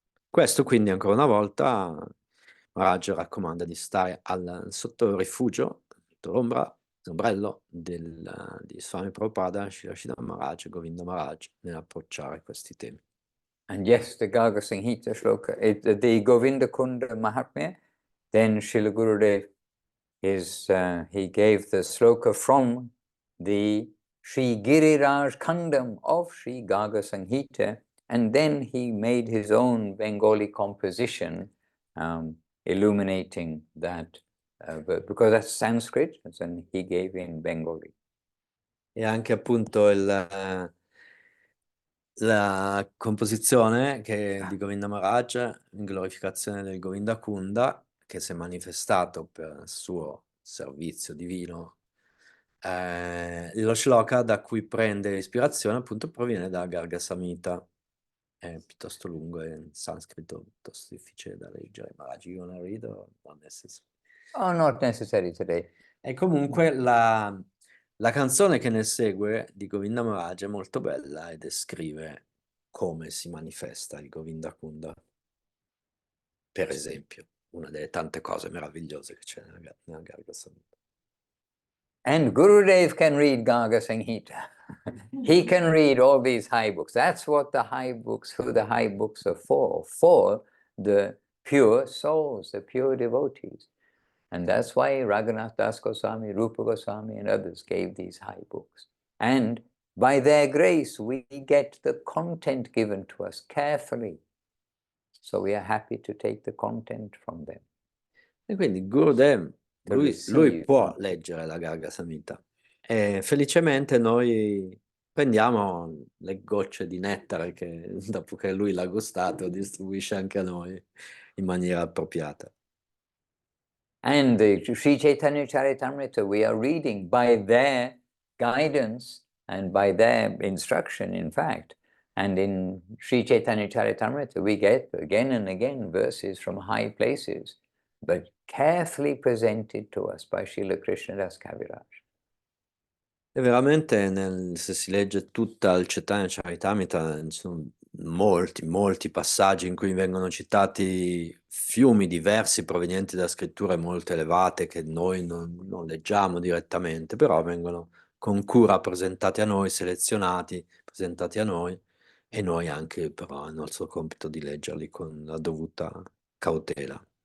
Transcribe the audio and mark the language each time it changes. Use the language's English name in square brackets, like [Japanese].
[Italian] Questo quindi ancora una volta Maharaj raccomanda di stare sotto il rifugio, sotto l'ombrello di Swami Prabhupada, Srila Maharaj, Govinda Maharaj nell'approcciare questi temi. [English] And yes, the Gaga Sanghita Shloka, the Govinda Kunda Mahatmya, then Srila Gurudev he gave the sloka from the Sri Giriraj Khandam of Sri Gaga Sanghita, and then he made his own Bengali composition illuminating that, because that's Sanskrit, and he gave in Bengali. [Italian] E anche appunto la composizione di Govinda Maharaj in glorificazione del Govinda Kunda, che si è manifestato per il suo servizio divino. Lo shloka da cui prende ispirazione appunto proviene da Garga Samhita, è piuttosto lungo, è in sanscrito piuttosto difficile da leggere. [English] Maharaj, you wanna read or not necessary? Oh, not necessary today. [Italian] E comunque la canzone che ne segue di Govinda Maharaj è molto bella e descrive come si manifesta il Govinda Kunda. Per esempio, una delle tante cose meravigliose che c'è nella Garga Samhita. [English] And Gurudev can read Gaga Sanghita. He can read all these high books. That's what the high books are for the pure souls, the pure devotees. And that's why Raghunath Das Goswami, Rupa Goswami, and others gave these high books. And by their grace, we get the content given to us carefully. So we are happy to take the content from them. [Italian] E quindi Gurudev, lui può leggere la Garga Samhita. E felicemente noi prendiamo le gocce di nettare che dopo che lui l'ha gustato distribuisce anche a noi in maniera appropriata. [English] And the Sri Chaitanya Charitamrita, we are reading by their guidance and by their instruction, in fact. And in Sri Chaitanya Charitamrita, we get again and again verses from high places, but carefully presented to us by Srila Krishnadas Kaviraj. [Italian] E veramente se si legge tutta il Chaitanya Charitamrita, ci sono molti passaggi in cui vengono citati fiumi diversi provenienti da scritture molto elevate che noi non leggiamo direttamente, però vengono con cura presentati a noi, selezionati, presentati a noi, e noi anche però il nostro compito di leggerli con la dovuta cautela.